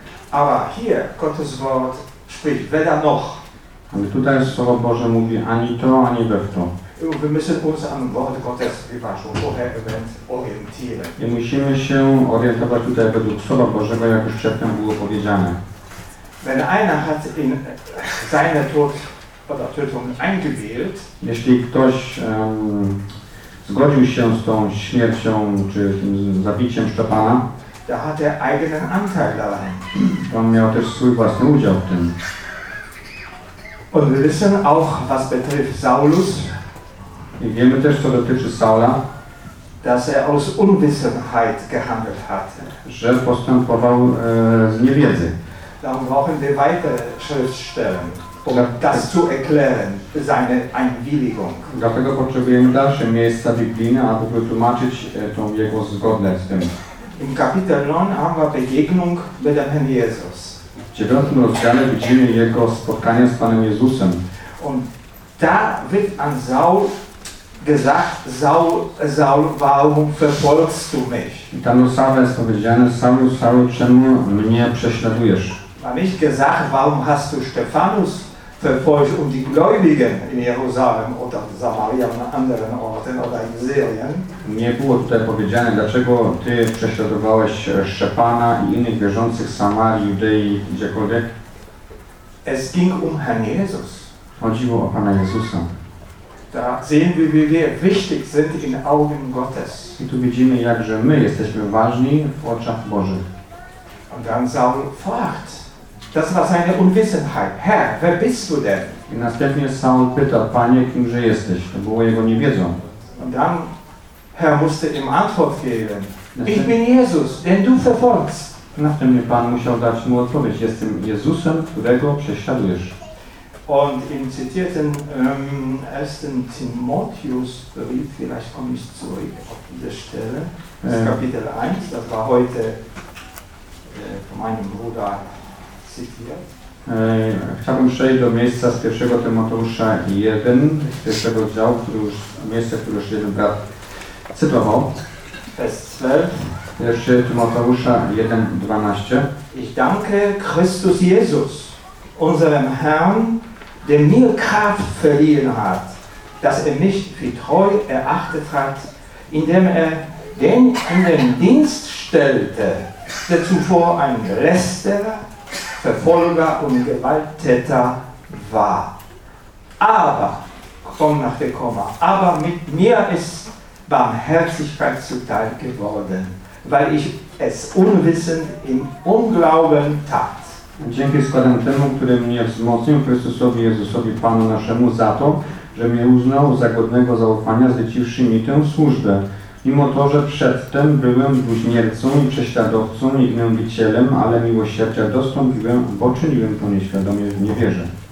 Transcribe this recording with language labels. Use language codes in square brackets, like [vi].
[de] Aber hier Gottes Wort spricht weder noch. [pl] Ale tutaj Słowo Boże mówi ani to, ani we w to. [de] Wir müssen uns an Wort Gottes, wie war schon vorher erwähnt, orientieren. [pl] I musimy się orientować tutaj według Słowa Bożego, jak już przedtem było powiedziane. [de] Wenn einer hat in seiner Tod oder Tötung eingewählt, [pl] jeśli ktoś zgodził się z tą śmiercią czy tym zabiciem Szczepana, [de] da hat eigenen Anteil daran. [pl] On miał też swój własny udział w tym. [de] Und wir wissen auch, was betrifft Saulus, [pl] i wiemy też, co dotyczy Saula, [de] dass aus Unwissenheit gehandelt hat, [pl] że postępował z niewiedzy. [de] Dann brauchen wir weitere Schriftstellen, das zu erklären, seine Einwilligung. [pl] Dlatego potrzebujemy dalsze miejsca biblijne, aby wytłumaczyć tą jego zgodę z tym. [de] Im Kapitel 9 haben wir Begegnung mit dem Herrn Jesus. [pl] W 9 rozdziale widzimy jego spotkanie z Panem Jezusem. [de] Und da wird an Saul gesagt, Saul, Saul, warum verfolgst du mich? [pl] I tam u Saula jest powiedziane, Saulu, Saulu, czemu mnie prześladujesz? [de] Man nicht gesagt, warum hast du Stephanus verfolgt und die Gläubigen in Jerusalem oder Samaria und anderen Orten oder in Syrien? [pl] Nie było tutaj powiedziane, dlaczego ty prześladowałeś Szczepana i innych wierzących w Samarii, Judei, gdziekolwiek? [de] Es ging um Herrn Jesus. [pl] Chodziło o Pana Jezusa. [de] Da sehen wir, wie wir wichtig sind in Augen Gottes. [pl] I tu widzimy, jakże my jesteśmy ważni w oczach Bożych. [de] Und dann Saul fragt, das war seine Unwissenheit. Herr, wer bist du denn? [pl] I następnie Saul pyta, Panie, kimże jesteś? To było jego niewiedzą. [de] Und dann Herr musste ihm Antwort geben. Ich bin Jesus, den du verfolgst. [pl] Następnie Pan musiał dać mu odpowiedź. Jestem Jezusem, którego prześladujesz. [de] Und im zitierten 1. Timotheusbrief, vielleicht komme ich zurück auf diese Stelle, das Kapitel 1, das war heute von meinem Bruder zitiert. [pl] Chciałbym przejść do miejsca z 1. Tymoteusza 1, z 1. działu, miejsce, które już jeden brat cytował. [de] Vers 12. [pl] 1. Tymoteusza 1, 12. [de] Ich danke Christus Jesus, unserem Herrn, der mir Kraft verliehen hat, dass mich für treu erachtet hat, indem den in den Dienst stellte, der zuvor ein Lästerer, Verfolger und Gewalttäter war. Aber, komm nach der Komma, aber mit mir ist Barmherzigkeit zuteil geworden, weil ich es unwissend im Unglauben tat. [pl] Dzięki składam temu, który mnie wzmocnił, Chrystusowi Jezusowi, Panu naszemu, za to, że mnie uznał za godnego zaufania, zleciwszy mi tę służbę. Mimo to, że przedtem byłem bluźniercą i prześladowcą i gnębicielem, ale miłosierdzia dostąpiłem, bo czyniłem to nieświadomie w niewierze.